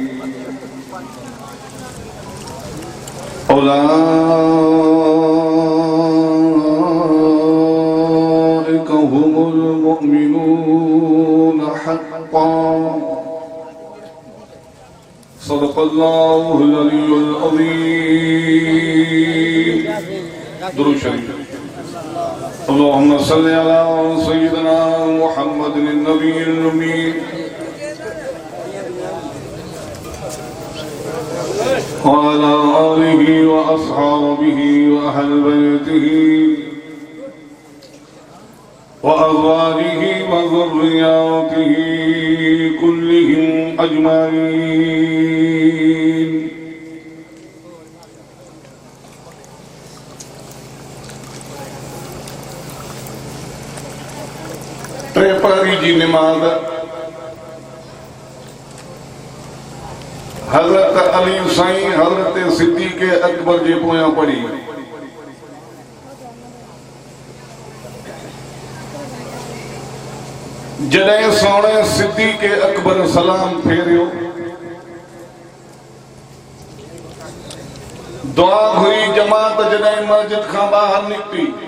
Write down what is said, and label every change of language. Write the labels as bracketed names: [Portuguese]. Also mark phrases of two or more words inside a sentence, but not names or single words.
[Arabic] أولئك هم المؤمنون حقا، صدق الله العلي العظيم. [Sindhi] दुरूद शरीफ। [Arabic] اللهم صل على سيدنا محمد النبي الأمي و على آله و أصحابه و أهل بيته و أزواجه و ذرياته كلهم أجمعين. [Sindhi] त्रेपहरी जी नमाज हजरत अली साईं हजरत सिद्दीक़ अकबर जे पोयां पढ़ी। जॾहिं सोणे सिद्दीक़ अकबर सलाम फेरियो, दुआ हुई जमात जॾहिं मस्जिद खां ॿाहिरि निकिती।